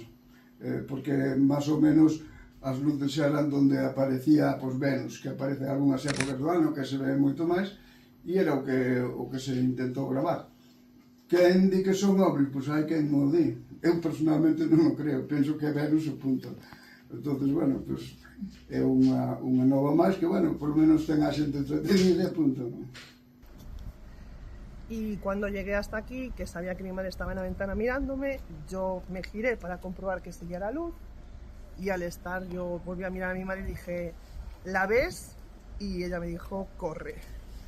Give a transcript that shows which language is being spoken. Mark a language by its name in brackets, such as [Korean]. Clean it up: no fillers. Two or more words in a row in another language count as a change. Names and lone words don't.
[Galician] Porque máis ou menos as luces eran donde aparecía Venus, que aparece en algunhas épocas do ano, que se ve moito máis, e era o que se intentou gravar. Quen di que son ovnis? Pois hai quen mo di. Eu personalmente non o creo, penso que é Venus o punto. Entonces, é unha nova máis que, [Spanish] por lo menos [Galician] ten a xente entretenida e punto. [Spanish] Y cuando llegué hasta aquí, que sabía que mi madre estaba en la ventana mirándome, yo me giré para comprobar que seguía la luz, y al estar yo volví a mirar a mi madre y dije, ¿la ves? Y ella me dijo, corre.